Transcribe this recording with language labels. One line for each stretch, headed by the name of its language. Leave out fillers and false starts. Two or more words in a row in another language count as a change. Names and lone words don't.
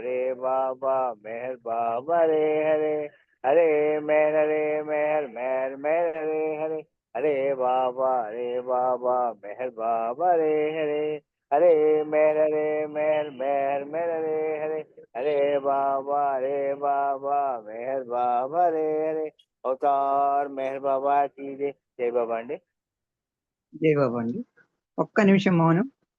Hindi: मेहर बाबा हरे हरे मेहर मेहर हरे हरे हरे बाबा मेहर बाबा हरे हरे मेहर मेहर हरे हरे हरे बाबा मेहर बाबा हरे अवतार मेहर बाबा की जय।
Telugu: జై బాబా అండి. జై బాబా అండి. ఒక్క నిమిషం మౌనం.